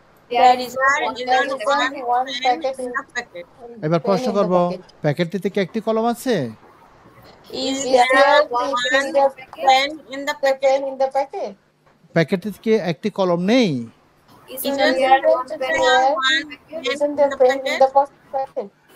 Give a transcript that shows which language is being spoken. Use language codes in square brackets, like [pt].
[en] There is one packet in the packet. [bn] এবার প্রশ্ন করব, প্যাকেটটিতে কি একটি কলম আছে? [en] Is there one pen in the packet? [bn] প্যাকেটটিতে কি একটি কলম নেই? [en] Isn't there one pen in the packet?